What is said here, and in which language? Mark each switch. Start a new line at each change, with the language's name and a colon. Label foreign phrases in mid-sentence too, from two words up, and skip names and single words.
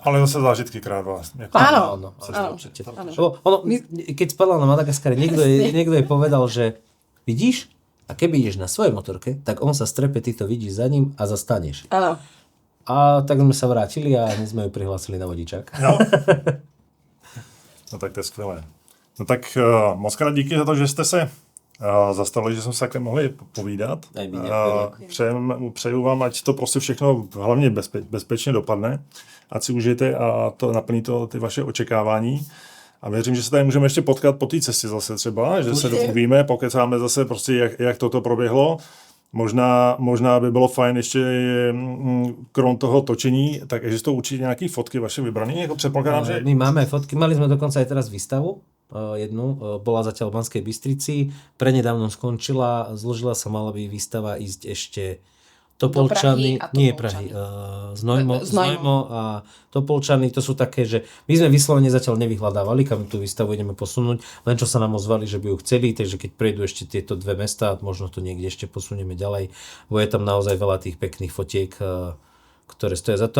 Slovak: Ale zase zážitky krát 2. Áno. Keď spadla na Madagaskare, niekto jej povedal, že vidíš, A keby ideš na svojej motorke, tak on sa strepe, ty to vidíš za ním a zastaneš. Áno. A tak sme sa vrátili a hneď sme ju prihlásili na vodičák. No.
Czech: No tak to je skvělé. No tak moc krát díky za to, že jste se zastavili, že jsme se takhle mohli povídat. Přeju vám, ať to prostě všechno hlavně bezpečně dopadne, ať si užijete a to naplní to ty vaše očekávání. A věřím, že se tady můžeme ještě potkat po té cestě zase třeba, že se domluvíme, pokecáme zase prostě, jak toto proběhlo. Možná by bylo fajn ještě krom toho točení, tak existují určitě nějaké fotky vaše vybrané, jako předpokládám, že...
Slovak: My máme fotky, mali sme dokonca aj teraz výstavu, jednu, bola zatiaľ v Banskej Bystrici, prednedávno skončila, zložila sa, mala by výstava ísť ešte Topolčany, nie Prahy, Znojmo a Topolčany, to sú také, že my sme vyslovene zatiaľ nevyhľadávali, kam tú výstavu ideme posunúť, len čo sa nám ozvali, že by ju chceli, takže keď prejdú ešte tieto dve mestá, možno to niekde ešte posunieme ďalej, bo je tam naozaj veľa tých pekných fotiek, ktoré stoja za to.